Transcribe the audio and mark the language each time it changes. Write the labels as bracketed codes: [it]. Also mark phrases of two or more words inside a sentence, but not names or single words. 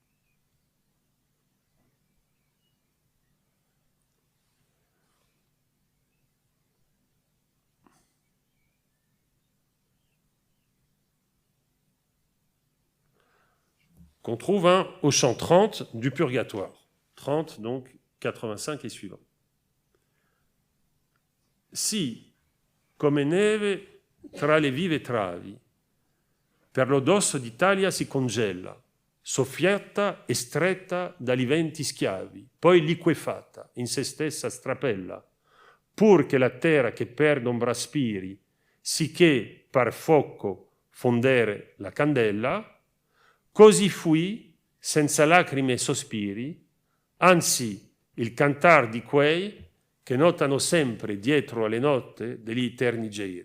[fr] Qu'on trouve hein, au chant 30 du Purgatoire. 30, donc 85 et suivant. [it] Si, come neve tra le vive travi, per lo dosso d'Italia si congela, soffiata e stretta dagli venti schiavi, poi liquefatta, in se stessa strapella, pur che la terra che per d'ombra aspiri, sicché par fuoco fondere la candela, così fui, senza lacrime e sospiri, anzi il cantar di quei che notano sempre dietro alle notte degli eterni giri.